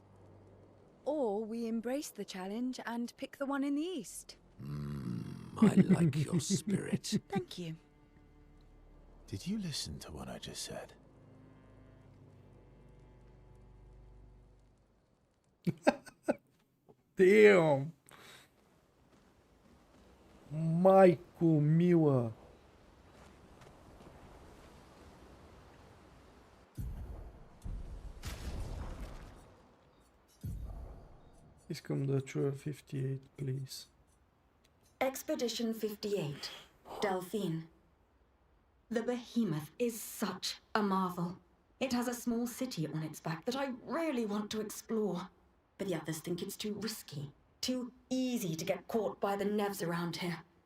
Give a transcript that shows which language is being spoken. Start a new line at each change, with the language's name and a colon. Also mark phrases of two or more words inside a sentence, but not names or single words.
English: Or we embrace the challenge and pick the one in the east. I like your spirit. Thank you. Did you listen to what I just said? Damn!
Bulgarian: Майко мила! Искам да чуя 58,
English: please. Expedition 58, Delphine. The behemoth is such a marvel. It has a small city on its back that I really want to explore, but the others think it's too risky, too easy to get caught by the nevs around here.